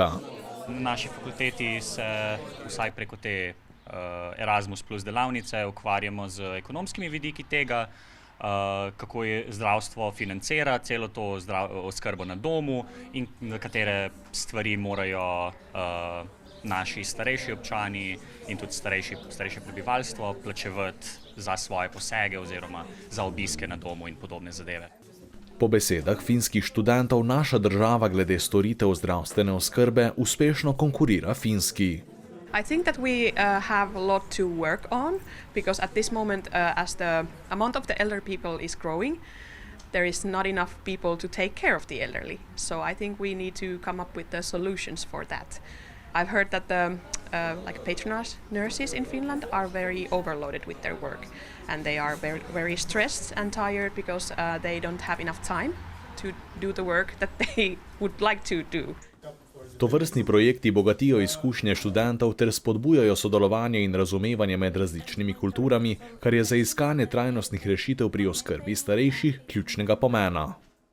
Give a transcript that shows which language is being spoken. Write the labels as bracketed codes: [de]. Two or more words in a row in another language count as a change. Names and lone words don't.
[sl] Na naši fakulteti se vsaj preko te Erasmus plus delavnice ukvarjamo z ekonomskimi vidiki tega, kako je zdravstvo financira celo to oskrbo na domu in katere stvari morajo naši starejši občani in tudi starejše prebivalstvo plačevati za svoje posege oziroma za obiske na domu in podobne zadeve. Po besedah finskih študentov naša država glede storitev zdravstvene oskrbe uspešno konkurira Finski. [en] I think that we have a lot to work on because at this moment, as the amount of the elder people is growing, there is not enough people to take care of the elderly. So I think we need to come up with the solutions for that. I've heard that the patronage nurses in Finland are very overloaded with their work, and they are very stressed and tired because they don't have enough time to do the work that they would like to do. [sl] Tovrstni projekti bogatijo izkušnje študentov ter spodbujajo sodelovanje in razumevanje med različnimi kulturami, kar je za iskanje trajnostnih rešitev pri oskrbi starejših ključnega pomena.